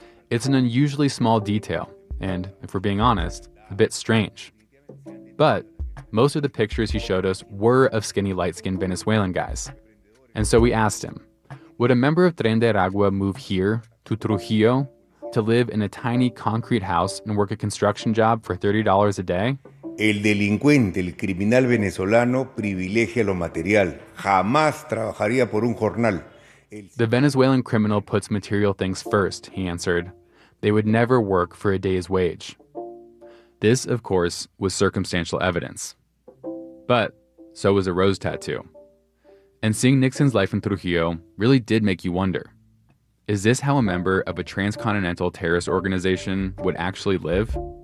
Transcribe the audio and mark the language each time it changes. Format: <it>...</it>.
<en>It's an unusually small detail, and if we're being honest, a bit strange. But most of the pictures he showed us were of skinny, light-skinned Venezuelan guys. And so we asked him, would a member of Tren de Aragua move here, to Trujillo, to live in a tiny concrete house and work a construction job for $30 a day?</en> <es>El delincuente, el criminal venezolano, privilegia lo material. Jamás trabajaría por un jornal.</es> <en>The Venezuelan criminal puts material things first, he answered. They would never work for a day's wage. This, of course, was circumstantial evidence. But so was a rose tattoo. And seeing Nixon's life in Trujillo really did make you wonder, is this how a member of a transcontinental terrorist organization would actually live?</en>